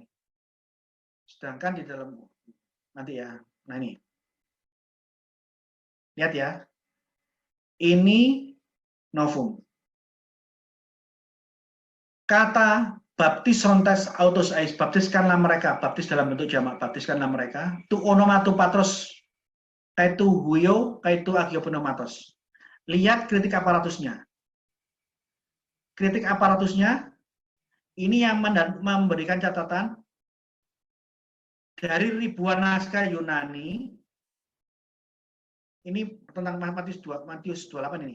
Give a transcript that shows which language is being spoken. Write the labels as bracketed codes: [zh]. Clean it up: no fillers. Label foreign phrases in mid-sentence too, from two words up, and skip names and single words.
[id] Sedangkan di dalam nanti ya. Nah ini. Lihat ya. Ini novum. Kata [el] βαπτίζοντες αὐτοὺς εἰς, [id] baptiskanlah mereka, baptis dalam bentuk jamak, baptiskanlah mereka. [el] τοῦ ὀνόματος τοῦ πατρὸς καὶ τοῦ υἱοῦ καὶ τοῦ ἁγίου πνεύματος. [id] Lihat kritik aparatusnya. Kritik aparatusnya Ini yang memberikan catatan dari ribuan naskah Yunani. Ini tentang Matius 28 ini.